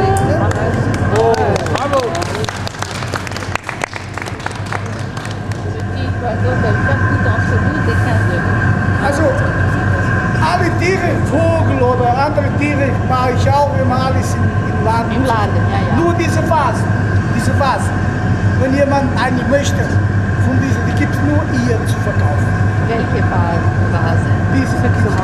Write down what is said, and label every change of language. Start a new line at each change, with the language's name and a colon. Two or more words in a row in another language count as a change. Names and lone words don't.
French: Bravo. Ce petit oiseau va faire tout entre nous des 15 euros.
German: Also, alle Tiere, Vogel oder andere Tiere, mache ich auch immer alles im Laden. Im Laden, ja, ja. Nur diese Vase. Wenn jemand eine möchte, von diesen, die gibt es nur hier zu verkaufen. Welche Vase?